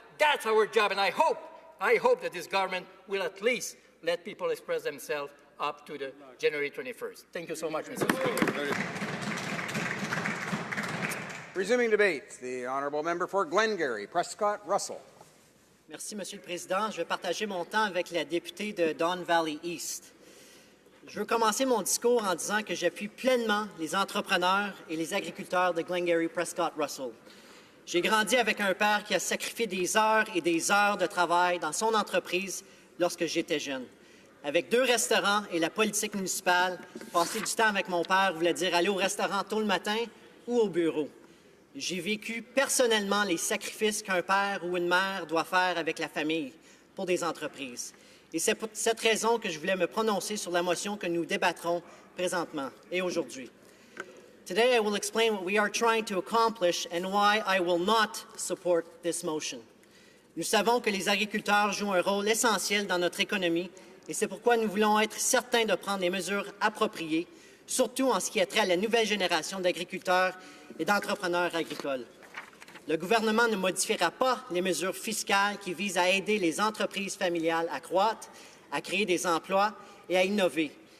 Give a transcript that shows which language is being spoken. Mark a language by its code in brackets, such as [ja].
[en] That's our job, and I hope that this government will at least let people express themselves up to the January 21st. Thank you so much, Mr. Speaker. Resuming debate, the honourable member for Glengarry, Prescott Russell. [fr] Merci, Monsieur le Président. Je vais partager mon temps avec la députée de Don Valley East. Je veux commencer mon discours en disant que j'appuie pleinement les entrepreneurs et les agriculteurs de Glengarry Prescott Russell. J'ai grandi avec un père qui a sacrifié des heures et des heures de travail dans son entreprise lorsque j'étais jeune. Avec 2 restaurants et la politique municipale, passer du temps avec mon père voulait dire aller au restaurant tôt le matin ou au bureau. J'ai vécu personnellement les sacrifices qu'un père ou une mère doit faire avec la famille pour des entreprises. Et c'est pour cette raison que je voulais me prononcer sur la motion que nous débattrons présentement et aujourd'hui. [en] Today, I will explain what we are trying to accomplish and why I will not support this motion. [fr] Nous savons que les agriculteurs jouent un rôle essentiel dans notre économie et c'est pourquoi nous voulons être certains de prendre les mesures appropriées, surtout en ce qui a trait à la nouvelle génération d'agriculteurs et d'entrepreneurs agricoles. Le gouvernement ne modifiera pas les mesures fiscales qui visent à aider les entreprises familiales à croître, à créer des emplois et à innover.